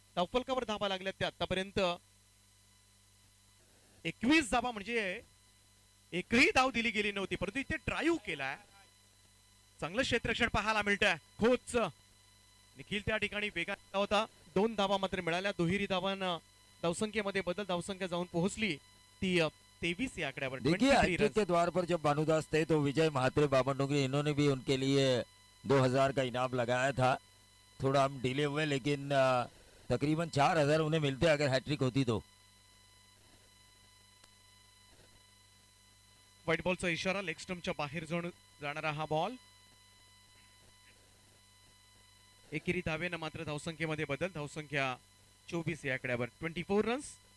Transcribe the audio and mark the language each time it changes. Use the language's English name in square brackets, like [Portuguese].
[Marathi] धावफलकावर धावा लागल्यात त्या आतापर्यंत 21 धावा म्हणजे एकही धाव दिली गेली नव्हती, परंतु इथे ड्राईव्ह केलाय. चांगलं क्षेत्ररक्षण पाहायला मिळतंय. खोच निखिल त्या ठिकाणी वेगात होता. 2 धावा मात्र मिळाल्या. दुहेरी धावांना धावसंख्येमध्ये बदल, धावसंख्या जाऊन पोहोचली ती 23 या आकड्यावर. [Hindi] देखिए हॅट्रिक के द्वार पर जब भानुदास थे तो विजय महात्रे, बामणडोंगरी इन्होंने भी उनके लिए 2000 का इनाम लगाया था. थोड़ा हम डिले हुए लेकिन तकरीबन 4000 उन्हें मिलते अगर हैट्रिक होती तो. [Marathi] व्हाईट बॉलचा इशारा, लेग स्टंपच्या बाहेर जाणारा हा बॉल. एकेरी धावेनं मात्र धावसंख्येमध्ये बदल, धावसंख्या 24 या आकड्यावर. 24 रन्स.